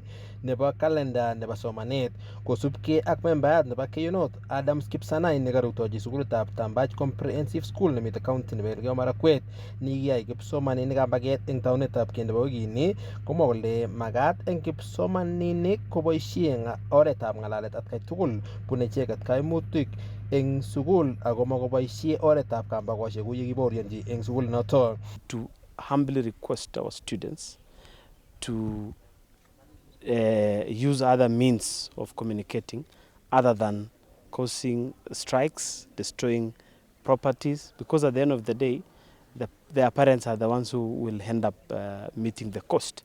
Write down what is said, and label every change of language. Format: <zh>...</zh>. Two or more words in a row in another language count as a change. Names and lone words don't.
<kln>nebo kalenda nebo somanet, kosubkei ak membayat nebo Keiyo North Adams Kipsanai nekarutochi sukulitab Tambach Comprehensive School nemite county nebo Elgeyo Marakwet nikiyai kipsomaninik kambaget eng taunetab keny nebo wikini, komwa kole magat eng kipsomaninik koboisie oretab ng'alalet atkai tugul bune icheket kaimutik eng sukul ako makoboisie oretab kambakoshek kou yekiborionji eng sukul noto.</kln> <en>To humbly request our students to use other means of communicating other than causing strikes, destroying properties, because at the end of the day their parents are the ones who will end up meeting the cost.</en>